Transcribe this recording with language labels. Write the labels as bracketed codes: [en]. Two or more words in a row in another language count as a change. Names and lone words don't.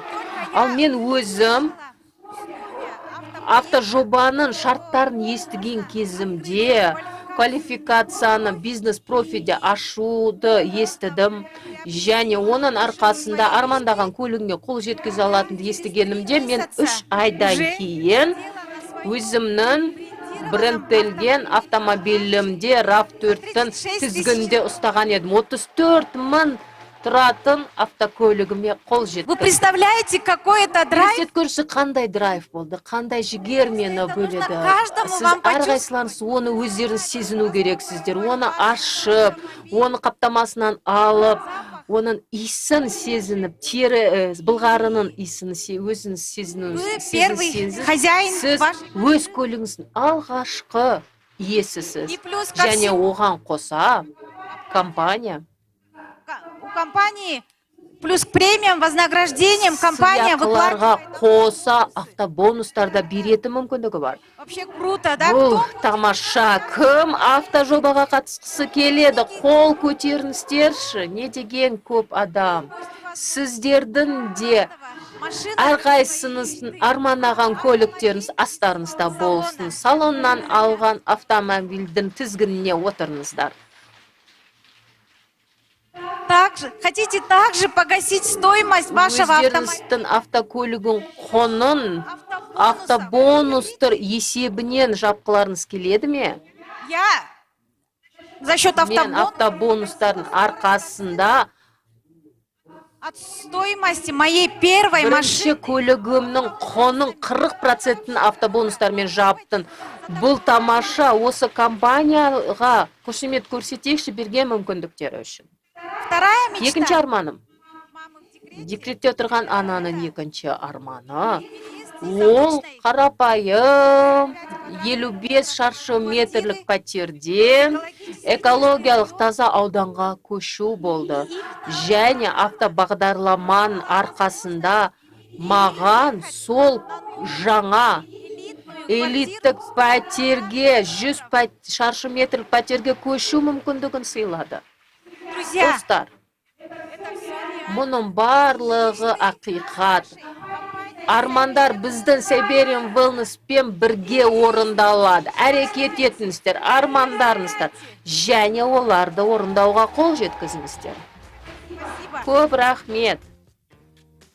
[kk] Ал мен өзім автожобаның шарттарын естіген кезімде квалификацияны бизнес-профиде ашуды естідім және оның арқасында армандаған көлігіне қол жеткізе алатынды естігенімде мен 3 айдан кейін өзімнің брендтелген автомобилімде RAV4-тің тізгінде ұстаған едім. 34 мың тұратын автокөлігіме қол жетті. [ru] Вы представляете, какой это драйв? [kk] Көрсет көрші қандай драйв болды, қандай жігер мені бөледі. [ru] каждому [kk] Сіз [ru] вам [kk] әрқайсыларыңыз оны өздеріңіз сезіну керексіздер. Оны ашып, оны қаптамасынан алып, оның иісін сезініп, тері былғарының иісін өзіңіз сезіну. [ru] Вы первый хозяин [kk] Сіз [ru] ваш... [kk] өз көлігіңіздің алғашқы иесісіз. [ru] И плюс ко [kk] Және [ru] всему, [kk] оған қоса компания [ru] у компании плюс к премиям, вознаграждениям компания выплачивает. [kk] сыйақыларға қоса автобонустар да беретін мүмкіндігі бар. [ru] Вообще круто, да? [kk] Бұл тамаша. Кім автожобаға қатысқысы келеді? Қол көтеріңіздерші. Не деген көп адам. Сіздердің де әрқайсыңыздың армандаған көліктеріңіз астарыңызда болсын. Салоннан алған автомобильдің тізгініне отырыңыздар. [ru] Хотите также погасить стоимость вашего автомобиля? [kk] Өздеріңіздің автокөлігін құнын автобонустар есебінен жапқыларыңыз келеді ме? [ru] Я за счет [kk] Мен автобонустардың арқасында [ru] от стоимости моей первой [kk] бірінші [ru] машины [kk] көлігімнің құнын 40% автобонустармен жаптын. Бұл тамаша. Осы компанияға қошемет көрсетейікші берген мүмкіндіктері үшін. [ru] вторая [kk] Екінші [ru] мечта [kk] арманым. [ru] мамы в декрете [kk] Декретте отырған ананың екінші арманы. Ол қарапайым 55 шаршы метрлік пәтерден экологиялық таза ауданға көшу болды. Және автобағдарламаның арқасында маған сол жаңа элиттік пәтерге 100 шаршы метрлік пәтерге көшу мүмкіндігін сыйлады. [ru] друзья, [kk] Достар, [ru] это все реально. [kk] мұның барлығы ақиқат. Армандар біздің Сайбериан Wellness-пен бірге орындалады. Әрекет етіңіздер, армандарыңыздар, және оларды орындауға қол жеткізіңіздер. [ru] Спасибо. [kk] Көп рахмет.